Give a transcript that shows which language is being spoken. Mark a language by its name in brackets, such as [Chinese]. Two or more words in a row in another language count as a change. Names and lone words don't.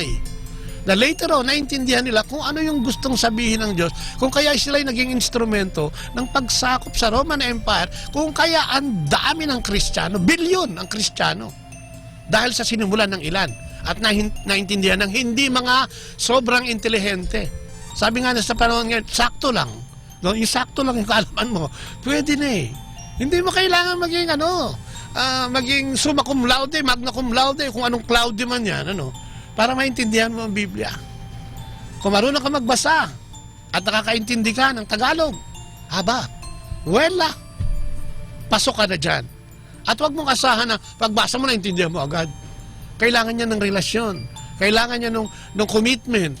[Filipino] Na [English] later on, [Filipino] naintindihan nila kung ano yung gustong sabihin ng Diyos, kung kaya sila'y naging instrumento ng pagsakop sa Roman Empire, kung kaya ang dami ng Kristiyano, bilyon ang Kristiyano, dahil sa sinimulan ng ilan, at naintindihan ng hindi mga sobrang intelihente. Sabi nga na sa panahon ngayon, sakto lang. No? Yung sakto lang yung kaalaman mo, pwede na eh. Hindi mo kailangan maging maging [Latin] summa cum laude, magna cum laude, [Filipino] kung anong claude man yan, para maintindihan mo ang Biblia. Kung marunong ka magbasa at nakakaintindi ka ng Tagalog, pasok ka na dyan. At huwag mong asahan na pagbasa mo na intindihan mo agad. Kailangan niya ng relasyon. Kailangan niya ng commitment.